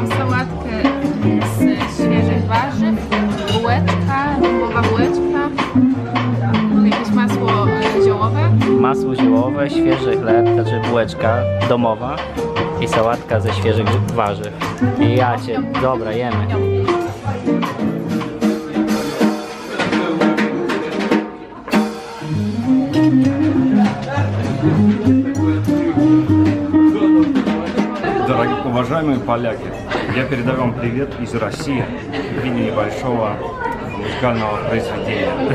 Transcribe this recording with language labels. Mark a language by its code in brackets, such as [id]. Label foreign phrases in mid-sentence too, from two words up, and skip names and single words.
[pl] mam sałatkę z świeżych warzyw, bułeczka, dębowa bułeczka, jakieś masło ziołowe. Masło ziołowe, świeży chleb, znaczy bułeczka domowa i sałatka ze świeżych warzyw. I ja cię, dobra, jemy. [ru] Дорогие, уважаемые поляки, я передаю вам привет из России в виде небольшого музыкального произведения.